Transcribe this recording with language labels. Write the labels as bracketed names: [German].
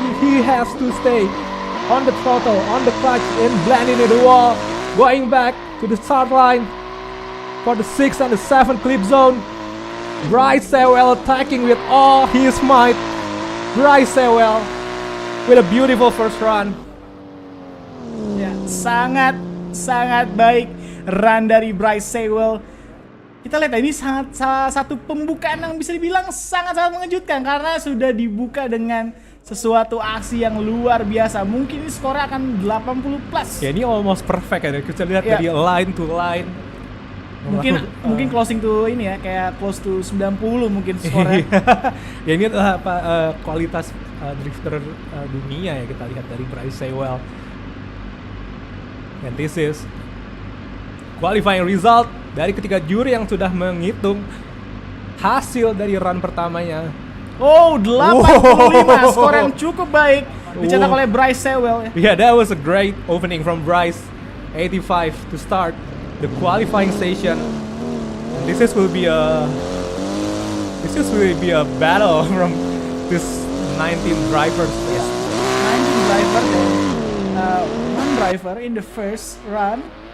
[English] He has to stay on the throttle, on the clutch, and blending into the wall, going back to the start line for the 6th and the 7th clip zone. Bryce Sewell attacking with all his might. Bryce Sewell with a beautiful first run. [Indonesian] Ya, sangat baik run dari Bryce Sewell. Kita lihat ini salah satu pembukaan yang bisa dibilang sangat mengejutkan, karena sudah dibuka dengan sesuatu aksi yang luar biasa. Mungkin ini skornya akan 80 plus. Ya, ini [English] almost perfect [Indonesian] ya. Kita lihat dari line to line. Mungkin closing to ini ya, kayak [English] close to 90 [Indonesian] mungkin skornya. Ya, ini adalah kualitas drifter dunia ya, kita lihat dari Bryce Sewell. [English] And this is qualifying result [Indonesian] dari ketiga juri yang sudah menghitung hasil dari run pertamanya. Oh, 85 skor yang cukup baik dicetak oleh Bryce Sewell. [English] Yeah, that was a great opening from Bryce. 85 to start the qualifying session. And this will be a battle from this 19 drivers. Yeah. 19 driver and one driver in the first run.